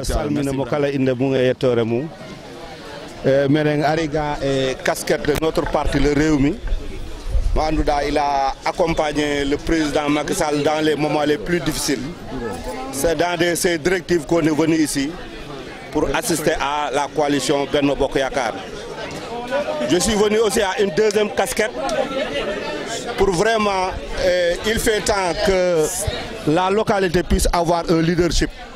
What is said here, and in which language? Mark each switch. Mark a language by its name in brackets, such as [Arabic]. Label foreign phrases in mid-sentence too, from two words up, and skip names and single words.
[Fula] salmina mo kala inde mum e yettore mum minen ari ga [French] e casquette de notre parti le Rewmi [Fula] mo anduɗa [French] il a accompagné le président Macky Sall dans les moments les plus difficiles c'est dans ces directives qu'on est venu ici pour assister à la coalition Benno Bokk Yakaar. Je suis venu aussi à une deuxième casquette pour vraiment, il fait temps que la localité puisse avoir un leadership.